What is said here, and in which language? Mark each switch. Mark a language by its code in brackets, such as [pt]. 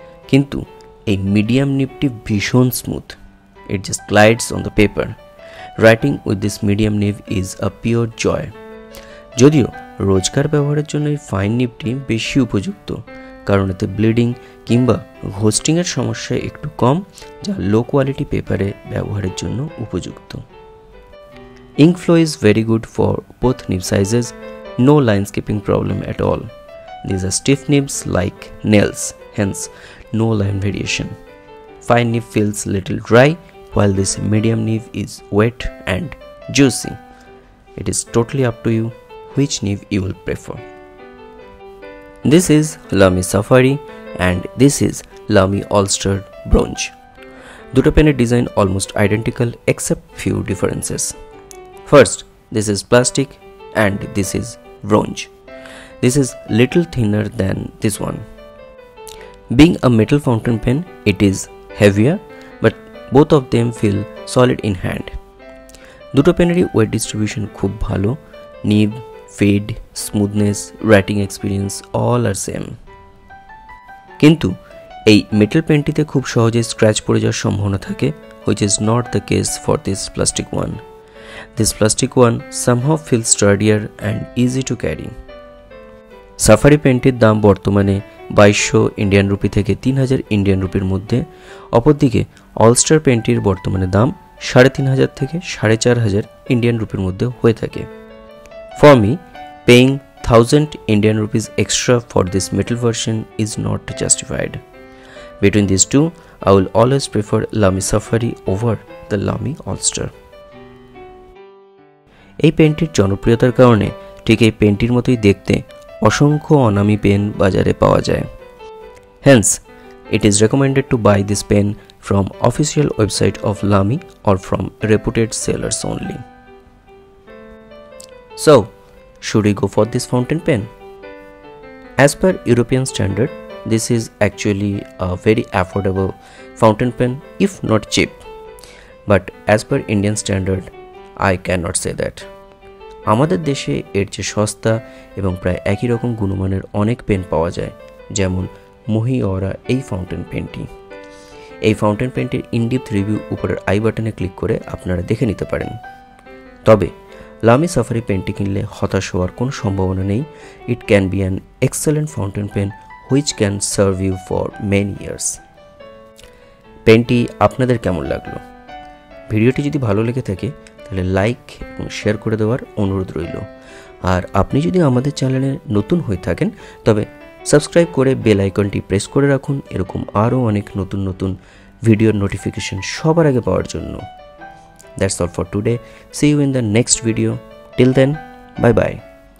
[bn] কিন্তু এই মিডিয়াম নিবটি ভীষণ smooth. [en] It just glides on the paper. Writing with this medium nib is a pure joy. [bn] যদিও রোজকার ব্যবহারের জন্য এই ফাইন নিবটি বেশি উপযুক্ত, কারণ এতে ব্লিডিং কিংবা ঘোস্টিংয়ের সমস্যা একটু কম, যা লো কোয়ালিটি পেপারে ব্যবহারের জন্য উপযুক্ত। [en] Ink flow is very good for both nib sizes, no line skipping problem at all. These are stiff nibs like nails, hence no line variation. Fine nib feels little dry, while this medium nib is wet and juicy. It is totally up to you which nib you will prefer. This is Lamy Safari and this is Lamy Ulster Bronze. [bn] দুটো পেনের [en] Design almost identical except few differences. First, this is plastic and this is bronze. This is little thinner than this one. Being a metal fountain pen, it is heavier, but both of them feel solid in hand. [bn] দুটো পেনেরই wait distribution খুব ভালো, নিব, fade, smoothness, writing experience [en] All are same. [bn] কিন্তু এই metal পেনটিতে খুব সহজে scratch পড়ে যাওয়ার সম্ভাবনা থাকে, [en] which is not the case for this plastic one. This plastic one somehow feels sturdier and easy to carry. [bn] Safari পেনটির দাম বর্তমানে 2200 ইন্ডিয়ান রুপি থেকে 3000 ইন্ডিয়ান রুপির মধ্যে। অপরদিকে অলস্টার পেনটির বর্তমানে দাম 3500 থেকে 4500 ইন্ডিয়ান রুপির মধ্যে হয়ে থাকে। [en] For me, paying 1000 Indian rupees extra for this metal version is not justified. Between these two, I will always prefer Lamy Safari over the Lamy All-Star. [bn] এই পেনটির জনপ্রিয়তার কারণে ঠিক এই পেনটির মতোই দেখতে অসংখ্য অনামী পেন বাজারে পাওয়া যায়। [en] Hence, it is recommended to buy this pen from official website of Lamy or from reputed sellers only. So, should we go for this fountain pen? As per European standard, this is actually a very affordable fountain pen, if not cheap. But as per Indian standard, I cannot say that. [bn] আমাদের দেশে এর যে সস্তা এবং প্রায় একই রকম গুণমানের অনেক পেন পাওয়া যায়, যেমন মহিওরা এই ফাউন্টেন পেনটি। এই ফাউন্টেন পেনটির ইনডিপথ রিভিউ উপরের আই বাটনে ক্লিক করে আপনারা দেখে নিতে পারেন। তবে লামি সাফারি পেনটি কিনলে হতাশ হওয়ার কোনো সম্ভাবনা নেই। [en] It can be an excellent fountain pen which can serve you for many years. [bn] পেনটি আপনাদের কেমন লাগলো? ভিডিওটি যদি ভালো লেগে থাকে তাহলে লাইক এবং শেয়ার করে দেওয়ার অনুরোধ রইল। আর আপনি যদি আমাদের চ্যানেলে নতুন হয়ে থাকেন তবে সাবস্ক্রাইব করে বেল আইকনটি প্রেস করে রাখুন, এরকম আরও অনেক নতুন নতুন ভিডিওর নোটিফিকেশন সবার আগে পাওয়ার জন্য। [en] That's all for today. See you in the next video. Till then, bye bye.